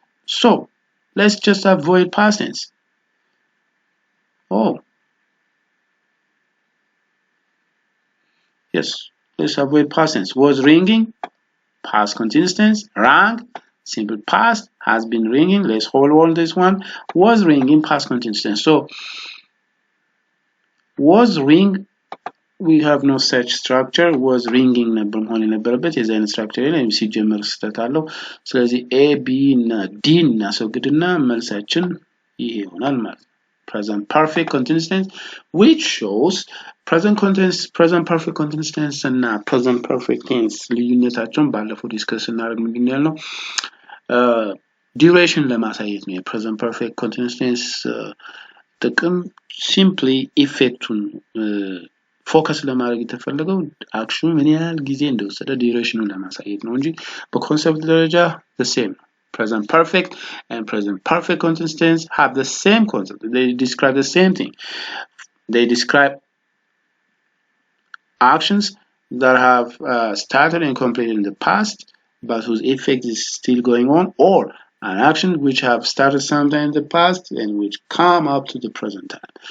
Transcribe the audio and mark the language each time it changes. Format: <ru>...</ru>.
<en>So let's just avoid past tense. Oh, yes, let's avoid past tense. Was ringing, past continuous tense. Rang, simple past, has been ringing. Let's hold on this one. Was ringing, past continuous tense. So was ring, we have no such structure.</en> <am>Was ringing ነበር መሆን የነበረበት የዚህ አይነት ስትራክቸር የለም። ሲጀመር ስህተት አለው። ስለዚህ ኤ ቢ እና ዲ እናስወግድና መልሳችን ይሄ ይሆናል ማለት ነው።</am> <en>present perfect continuous tense,</en> <am>which shows present perfect continuous tense እና present perfect tense ልዩነታቸውን ባለፈው ዲስከስ እናደርግ ምንድን ያልነው ዱሬሽን ለማሳየት ነው። የpresent perfect continuous tense ጥቅም ሲምፕሊ ኢፌክቱን ፎከስ ለማድረግ የተፈለገው አክሽኑ ምን ያህል ጊዜ እንደወሰደ ዱሬሽኑን ለማሳየት ነው እንጂ በኮንሰፕት ደረጃ</am> <en>the same</en> <am>ነው።</am> <en>Present perfect and present perfect continuous tense have the same concept. They describe the same thing. They describe actions that have started and completed in the past, but whose effect is still going on, or an action which have started sometime in the past and which come up to the present time.</en>